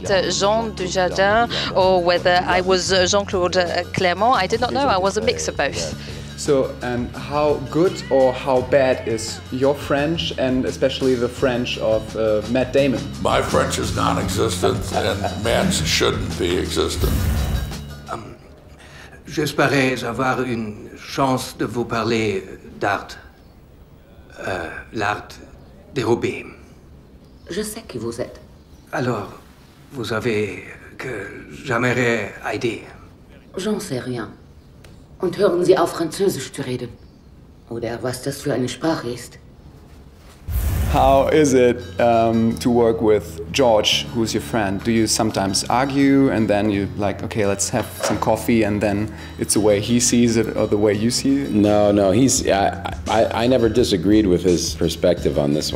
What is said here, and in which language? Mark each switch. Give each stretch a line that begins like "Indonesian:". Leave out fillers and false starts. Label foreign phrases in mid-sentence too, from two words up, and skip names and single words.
English: Jean Dujardin, or whether I was Jean-Claude Clermont, I did not know. I was a mix of both. So, and how good or how bad is your French, and especially the French of Matt Damon? My French is non-existent, and Matt's shouldn't be existent.
French: J'espérais avoir une chance de vous parler d'art. L'art dérobé. Je sais qui vous êtes. Alors, vous savez que j'aimerais aider. J'en sais rien.
German: Und hören Sie auf, Französisch zu reden. Oder was das für eine Sprache ist.
English: How is it to work with George, who's your friend? Do you sometimes argue and then you like, okay, let's have some coffee, and then it's the way he sees it or the way you see it? No, I never disagreed with his perspective on this one.